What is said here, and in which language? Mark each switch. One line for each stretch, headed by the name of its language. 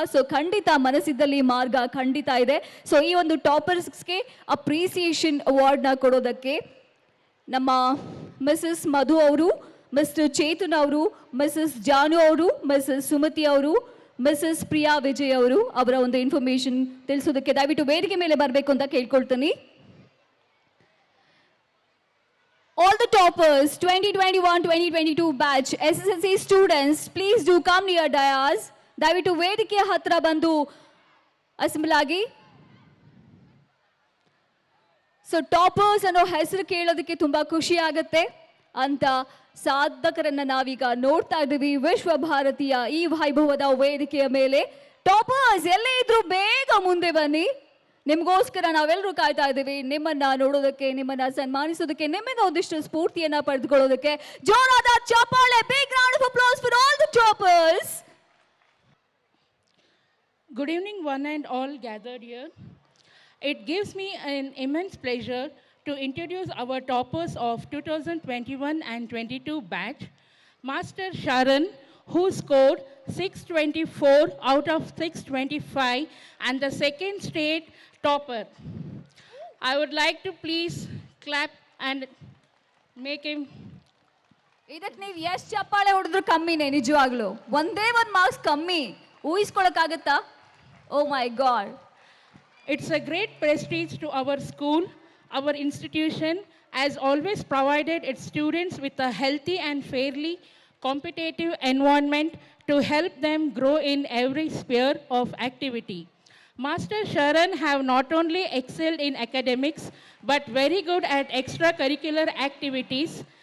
Kannada: So ಖಂಡಿತ ಮನಸ್ಸಿದ್ದಲ್ಲಿ ಮಾರ್ಗ ಖಂಡಿತ ಇದೆ. ಸೊ ಈ ಒಂದು ಟಾಪರ್ಸ್ಗೆ ಅಪ್ರಿಸಿಯೇಷನ್ ಅವಾರ್ಡ್ನ ಕೊಡೋದಕ್ಕೆ ನಮ್ಮ ಮಿಸಸ್ ಮಧು ಅವರು, ಮಿಸ್ಟರ್ ಚೇತನ್ ಅವರು, ಮಿಸಸ್ ಜಾನು ಅವರು, ಮಿಸಸ್ ಸುಮತಿ ಅವರು, ಮಿಸಸ್ ಪ್ರಿಯಾ ವಿಜಯ್ ಅವರು ಅವರ ಒಂದು ಇನ್ಫಾರ್ಮೇಶನ್ ತಿಳಿಸೋದಕ್ಕೆ ದಯವಿಟ್ಟು ವೇದಿಕೆ ಮೇಲೆ ಬರಬೇಕು ಅಂತ ಕೇಳ್ಕೊಳ್ತೀನಿ.
English: All the toppers 2021-2022 batch SSLC students, please do come near dais.
Kannada: ದಯವಿಟ್ಟು ವೇದಿಕೆಯ ಹತ್ರ ಬಂದು ಅಸೆಂಬಲ್ ಆಗಿ. ಸೊ ಟಾಪರ್ಸ್ ಅನ್ನೋ ಹೆಸರು ಕೇಳೋದಕ್ಕೆ ತುಂಬಾ ಖುಷಿ ಆಗುತ್ತೆ ಅಂತ ಸಾಧಕರನ್ನ ನಾವೀಗ ನೋಡ್ತಾ ಇದ್ದೀವಿ ವಿಶ್ವ ಭಾರತೀಯ ಈ ವೈಭವದ ವೇದಿಕೆಯ ಮೇಲೆ. ಟಾಪರ್ಸ್ ಎಲ್ಲೇ ಇದ್ರು ಬೇಗ ಮುಂದೆ ಬನ್ನಿ, ನಿಮಗೋಸ್ಕರ ನಾವೆಲ್ಲರೂ ಕಾಯ್ತಾ ಇದ್ದೀವಿ ನಿಮ್ಮನ್ನ ನೋಡೋದಕ್ಕೆ, ನಿಮ್ಮನ್ನ ಸನ್ಮಾನಿಸೋದಕ್ಕೆ, ನಿಮ್ಮಿಂದ ಒಂದಿಷ್ಟು ಸ್ಫೂರ್ತಿಯನ್ನ ಪಡೆದುಕೊಳ್ಳೋದಕ್ಕೆ. ಜೋರಾದ ಚಪ್ಪಾಳೆ,
English: big round of applause for all the toppers. Good evening, one and all gathered here. It gives me an immense pleasure to introduce our toppers of 2021 and 22 batch. Master Sharan, who scored 624 out of 625 and the second state topper. I would like to please clap and make him.
Kannada: ಇದಕ್ಕೆ ನೀವು ಎಷ್ಟು ಚಪ್ಪಾಳೆ ಹೊಡೆದ್ರು ಕಮ್ಮಿನೇ, ನಿಜವಾಗ್ಲು ಒಂದೇ ಒಂದು marks ಕಮ್ಮಿ ಊಹಿಸ್ಕೊಳಕ್ಕಾಗತ್ತಾ?
English: Oh my god. It's a great prestige to our school. Our institution has always provided its students with a healthy and fairly competitive environment to help them grow in every sphere of activity. Master Sharan have not only excelled in academics but very good at extracurricular activities.